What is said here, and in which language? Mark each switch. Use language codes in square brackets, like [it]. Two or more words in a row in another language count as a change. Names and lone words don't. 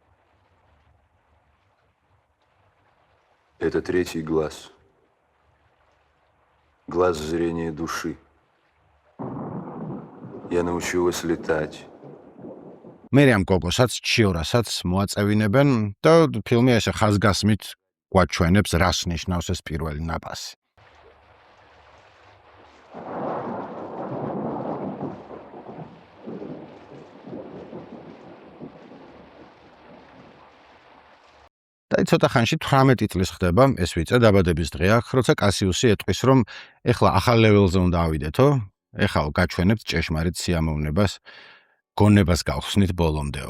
[ru] Это третий глаз. Глаз зрения души. Я научу вас летать. [ka] მე ამ გოგოსაც, ჩიორასაც მოაწევინებენ და ფილმი ესე ხაზგასმით გვაჩვენებს, რას ნიშნავს ეს პირველი ნაპასი. და ცოტა ხანში 18 წლის ხდება ეს ვიწე დაბადების დღე აქ, როცა კასიუსი ეტყვის, რომ ეხლა ახალ ლეველზე უნდა ავიდეთო, ეხლა გაჩვენებთ ჭეშმარიტ სიამოვნებას, გონებას გავხსნით ბოლომდეო.